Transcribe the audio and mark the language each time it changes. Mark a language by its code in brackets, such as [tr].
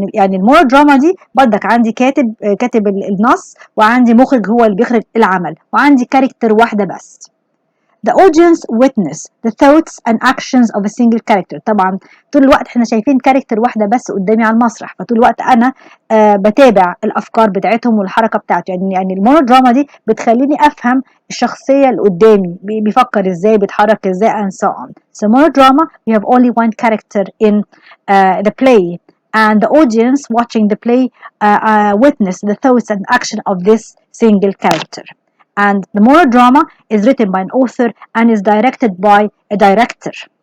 [ar] يعني المونودراما دي بدك عندي كاتب النص، وعندي مخرج هو اللي بيخرج العمل، وعندي كاركتر واحدة بس. [en] The audience witness the thoughts and actions of a single character. [ar] طبعا طول الوقت احنا شايفين كاركتر واحدة بس قدامي على المسرح، فطول الوقت أنا بتابع الأفكار بتاعتهم والحركة بتاعته. يعني المونودراما دي بتخليني أفهم الشخصية اللي قدامي بيفكر ازاي، بيتحرك ازاي [en] and so on. So monodrama we have only one character in the play, and the audience watching the play witness the thoughts and action of this single character. And the monodrama is written by an author and is directed by a director.